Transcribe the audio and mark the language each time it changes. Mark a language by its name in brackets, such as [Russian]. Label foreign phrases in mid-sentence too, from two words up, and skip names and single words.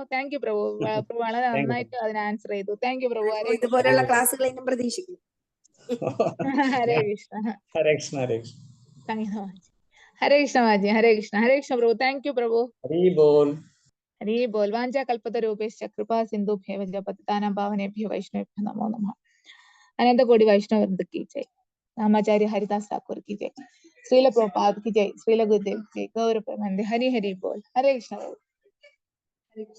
[English] thank you [Malayalam] പ്രഭു. വളരെ നന്നായിട്ട് അതിന് ആൻസർ ചെയ്തു. [English] thank you [Malayalam] പ്രഭു. ഇതുപോലുള്ള ക്ലാസ്സുകൾ ഇന്നും പ്രതീക്ഷിക്കും. ഹരേ കൃഷ്ണ. ഹരേ കൃഷ്ണ. ഹരേ കൃഷ്ണ. [English] thank you so much. [Malayalam] ഹരേ കൃഷ്ണ മാജി. ഹരേ കൃഷ്ണ. ഹരേ കൃഷ്ണ പ്രഭു. [English] thank you [Malayalam] പ്രഭു. [Bangla] হরি বোল. হরি বোল. [Sanskrit] വാഞ്ചാ കൽപതരൂപേശ്ച കൃപാ സിന്ധുഭ്യവ ച പതിതാനാം പാവനേഭ്യോ വൈഷ്ണവേഭ്യോ നമോ നമഃ. [Hindi] अनंत वैष्णव वृंद की जय. रामाचार्य हरिदास ठाकुर की जय. श्रील प्रभुपाद की जय. श्रील गुरुदेव की जय. गौर प्रेमानंद. [Bangla] হরি হরি বোল. [Sanskrit] हरे कृष्ण.